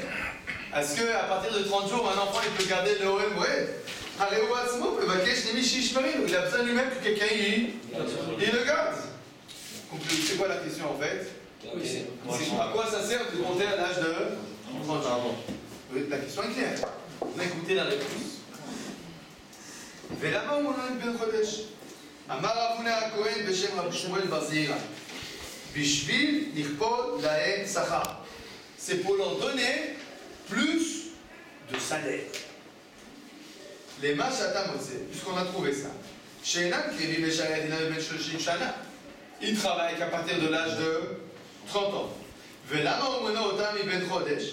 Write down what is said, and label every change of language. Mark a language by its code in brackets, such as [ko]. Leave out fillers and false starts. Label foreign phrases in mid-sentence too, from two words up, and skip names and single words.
[fr] Est-ce qu'à partir de 30 jours, un enfant il peut garder le Ohel Moed? Il a besoin lui-même que quelqu'un il le garde. Donc c'est quoi la question en fait? À quoi ça sert de compter à l'âge de 30 jours? La question est claire. On a écouté la réponse. [he] ולמה הוא נולד בן חודש? אמר רב הונא הכהן בשם רבי שמואל בר זעירא בשביל לכפות להם שכר. [fr] C'est pour leur donner plus de salaire. Les [he] מה שאתה מוצא, [fr] puisqu'on a trouvé ça. [he] שאין הלויים משמשים אלא בן שלושים שנה. [fr] Ils travaillent qu'à partir de l'âge de 30 ans. [he] ולמה מונה אותם בן חודש.